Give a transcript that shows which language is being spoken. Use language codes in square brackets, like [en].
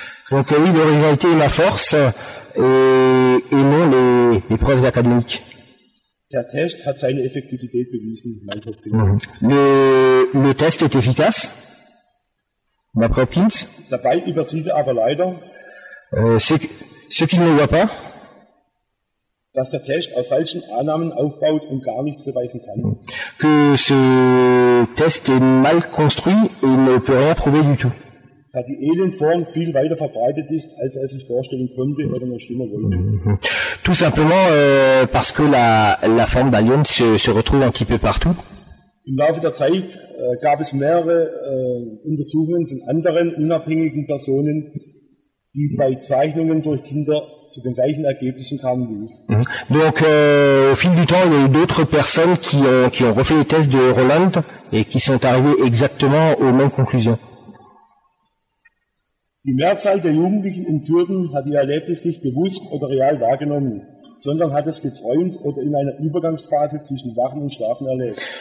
[fr] Donc oui, l'originalité est ma force, et non les preuves académiques. [de] Der Test hat seine Effektivität bewiesen, meint Hopkins. [fr] Le test est efficace, d'après Hopkins. [de] Dabei übersieht er aber leider, [fr] Ce qu'il ne voit pas, [de] dass der Test auf falschen Annahmen aufbaut und gar nichts beweisen kann. [fr] que ce test est mal construit et ne peut rien prouver du tout. [de] Da die Alienform viel weiter verbreitet ist, als er sich vorstellen konnte oder noch schlimmer wollte. [fr] Tout simplement parce que la forme d'Alien se retrouve un petit peu partout. [de] Im Laufe der Zeit gab es mehrere Untersuchungen von anderen unabhängigen Personen, die bei Zeichnungen durch Kinder zu den gleichen Ergebnissen kamen wie ich. [fr] Donc au fil du temps, il y a eu d'autres personnes qui ont refait les tests de Roland et qui sont arrivées exactement aux mêmes conclusions. [de] Die Mehrzahl der Jugendlichen Entführten hat ihr Erlebnis nicht bewusst oder real wahrgenommen, sondern hat es geträumt oder in einer Übergangsphase zwischen Wachen und Schlafen erlebt.